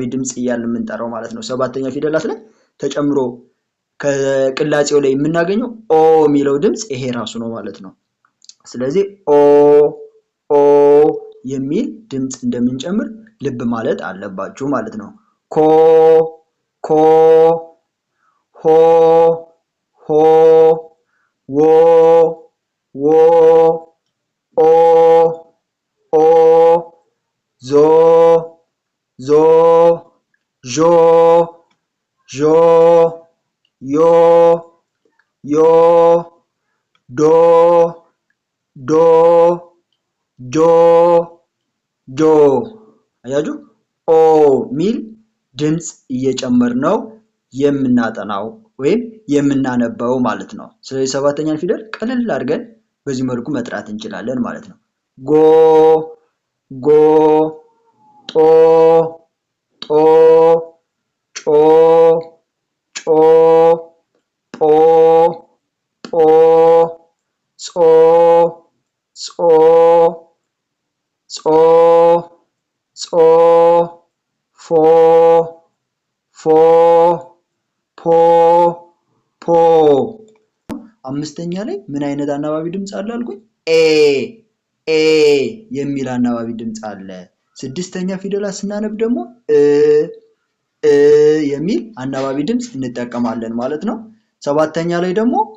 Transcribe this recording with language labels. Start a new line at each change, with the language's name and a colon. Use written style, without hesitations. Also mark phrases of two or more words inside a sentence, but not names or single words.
Amharic: ድምጽ እያልን የምንጠራው ማለት ነው። ሰባተኛ ፊደላት ላይ ተጨምሮ ከቅላጼው ላይ የምናገኘው ኦ የሚለው ድምጽ ይሄ ራሱ ነው ማለት ነው። ስለዚህ ኦ ኦ የሚል ድምጽ እንደምንጨምር ልብ ማለት አለባችሁ ማለት ነው። ኮ ኮ ሆ ሆ ዎ ዎ ኦ ኦ ዞ ዞ ዦ ዦ ዮ ዮ ዶ ዶ ጆ ጆ። አያችሁ ኦ ሚል ድምጽ እየጨመር ነው የምናጠናው ወይም የምናነበው ማለት ነው። ስለዚህ ሰባተኛን ፊደል ቀለል አድርገን በዚህ መልኩ መጥራት እንችላለን ማለት ነው። ጎ ጎ ጦ ጦ ጮ ጮ ጶ ጶ ጾ ጾ ጾ ጾ ፎ ፎ ፖ ፖ። አምስተኛ ላይ ምን አይነት አናባቢ ድምጽ አለ አልኩኝ? ኤ የሚል አናባቢ ድምጽ አለ። ስድስተኛ ፊደላት ስናነብ ደግሞ የሚል አናባቢ ድምጽ እንጠቀማለን ማለት ነው። ሰባተኛ ላይ ደግሞ